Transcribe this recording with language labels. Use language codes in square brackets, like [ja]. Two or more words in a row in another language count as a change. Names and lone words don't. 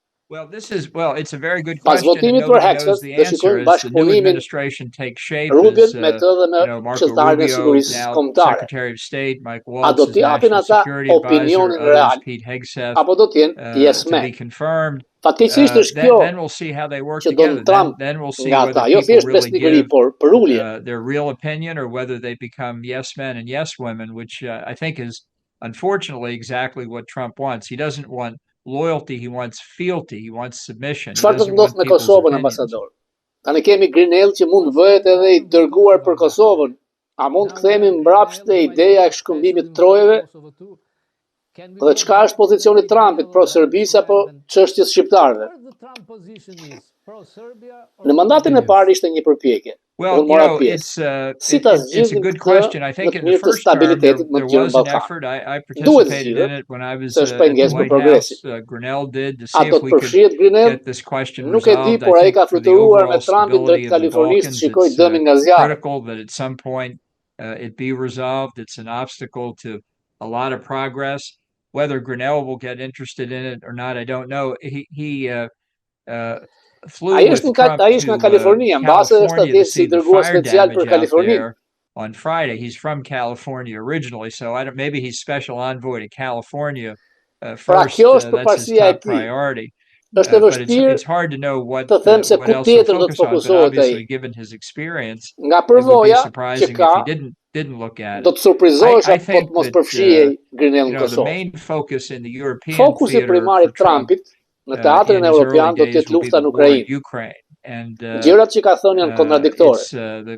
[sq] Pas votimit për Hexas, dhe shikojmë bashkëpunimin Rubin me të dhe me këshilltarin e sigurisë kombëtare. A do t'i japin ata opinionin real, apo do t'jenë [en] yes men? [sq] Fatkeqësisht është kjo që do në Trump nga ata, jo thjesht besnikëri, por për ulje. [en] Unfortunately, exactly what Trump wants. He doesn't want loyalty, he wants fealty, he wants submission. [sq] Çfarë do të ndodhë me Kosovën, ambasador? Tani kemi Grinell që mund vëhet edhe i dërguar për Kosovën. A mund të kthehemi mbrapsht te ideja e shkëmbimit të trojeve? Dhe çka është pozicioni i Trumpit pro Serbisë apo çështjes shqiptarëve? Në mandatin e parë ishte një përpjekje. [en] Well, it's a good question. I think in the first term there was an effort. I participated in it when I was at the White House. Grinnell did to see if we could get this question resolved. I think for the overall stability of the Balkans, it's critical that at some point it be resolved. It's an obstacle to a lot of progress. Whether Grinnell will get interested in it or not, I don't know. He [sq] Ai është nga Kalifornia, mbase është atje si dërguar special për Kaliforninë. [en] On Friday, he's from California originally, so maybe he's special envoy to California first. That's his top priority. [sq] Është e vështirë të them se ku tjetër do të fokusohet ai. [en] Given his experience, [sq] nga përvoja që ka, do të surprizohesh apo të mos përfshihej Grinell në Kosovë. Fokusi primar i Trumpit në teatrin evropian do të jetë lufta në Ukrainë. Gjërat që ka thënë janë kontradiktore.